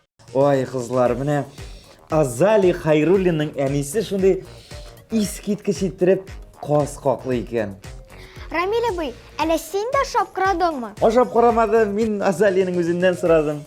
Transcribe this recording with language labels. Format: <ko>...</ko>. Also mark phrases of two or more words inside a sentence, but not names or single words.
<tt>Oy kızlar mine Azali Hayrullin'in enisi şunday iskitkiş ittirip qos qoqli ekan. Рамил абый, әле син дә шапкырадыңмы? Ашап карамады, мин Азалиның үзеннән сорадым.</tt>